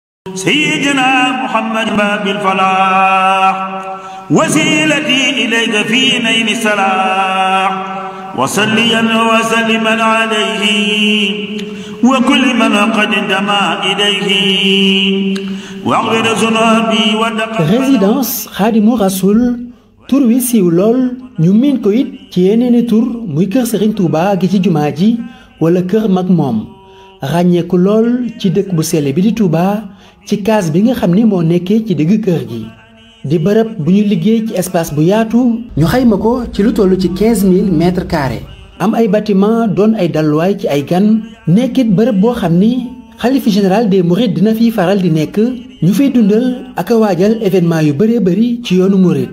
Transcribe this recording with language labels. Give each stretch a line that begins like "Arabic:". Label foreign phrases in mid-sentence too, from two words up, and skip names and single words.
Arabic: سيدنا محمد باب الفلاح وسيلتي إليك في نيل السلاح وصليا وسلما عليه وكل من قد انتمى إليه واغفر ذنوبي ودق
Wolof: résidence Khadimou Rassoul tur wi siiw lool ñu miin ko it ci yeneeni tur muy kër Serigne Touba gi ci jumaa ji wala kër mag moom ràññeeku lool ci dëkk bu sell bi di Touba ci kaas bi nga xam ni moo nekkee ci digg kër gi di bërëb bu ñu liggéey ci espace bu yaatu ñu xayma ko ci lu toll ci 15000
French: mètres carrés
Wolof: am ay bâtiment doon ay dalluwaay ci ay gan nekkit bërëb boo xam ni xalifa
French: général des mourides
Wolof: dina fiy faral di nekk ñu fiy dundal ak a waajal événement yu bëree bëri ci yoonu mouride.